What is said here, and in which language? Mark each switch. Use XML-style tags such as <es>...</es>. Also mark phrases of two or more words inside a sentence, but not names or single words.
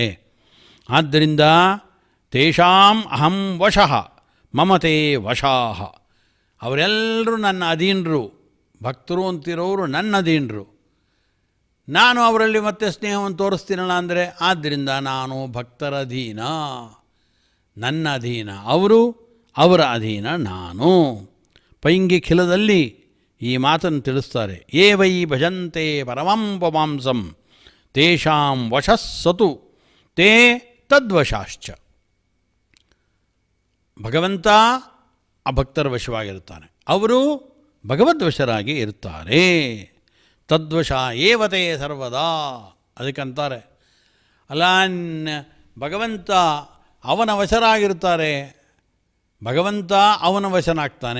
<kn>ಆದ್ದರಿಂದ</kn> <sa>ತೇಷಾಂ ಅಹಂ ವಶಃ ಮಮತೆ ವಶಾಹ,</sa> <kn>ಅವರೆಲ್ಲರೂ ನನ್ನ ಅಧೀನರು, ಭಕ್ತರು ಅಂತಿರೋರು ನನ್ನ ಅಧೀನರು. ನಾನು ಅವರಲ್ಲಿ ಮತ್ತೆ ಸ್ನೇಹವನ್ನು ತೋರಿಸ್ತೀನಲ್ಲ ಅಂದರೆ, ಆದ್ದರಿಂದ ನಾನು ಭಕ್ತರ ಅಧೀನ, ನನ್ನ ಅಧೀನ ಅವರು, ಅವರ ಅಧೀನ ನಾನು. ಪೈಂಗಿ ಖಿಲದಲ್ಲಿ ಈ ಮಾತನ್ನು ತಿಳಿಸ್ತಾರೆ.</kn> <sa>ಏ ವೈ ಭಜಂತೆ ಪರಮಂ ಪಮಾಂಸಂ ತೇಷಾಂ ವಶಸ್ಸತು ತೇ ತದ್ವಶಾಶ್ಚ.</sa> <kn>ಭಗವಂತ ಆ ಭಕ್ತರ ವಶವಾಗಿರುತ್ತಾನೆ, ಅವರು ಭಗವದ್ವಶರಾಗಿ ಇರ್ತಾರೆ.</kn> <sa>ತದ್ವಶ ಏವತೆ ಸರ್ವದಾ,</sa> <kn>ಅದಕ್ಕಂತಾರೆ ಅಲ್ಲ, ಭಗವಂತ ಅವನ ವಶರಾಗಿರ್ತಾರೆ, ಭಗವಂತ ಅವನ ವಶನಾಗ್ತಾನೆ.</kn>